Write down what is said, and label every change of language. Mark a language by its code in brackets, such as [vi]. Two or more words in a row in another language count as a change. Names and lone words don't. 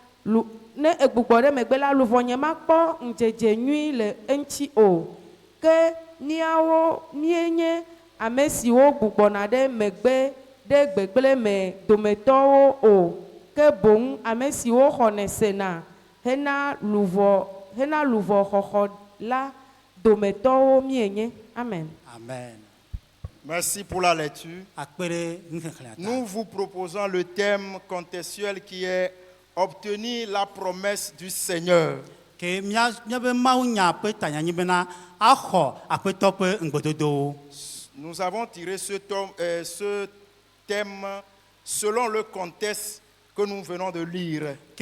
[ee] luvɔnye makpɔ ŋdzedze nyui le eŋuti o ke míawo míenye ame siwo gbugbɔna ɖe megbe ɖe gbegblẽ me dometɔwo o ke boŋ ame siwo xɔne sena hena luvɔ xɔxɔ la dometɔwo míenye. [fr] Amen. Amen. Merci pour la lecture. Nous vous proposons le thème contextuel qui est obtenir la promesse du Seigneur. Nous avons tiré ce thème selon le contexte que nous venons de lire.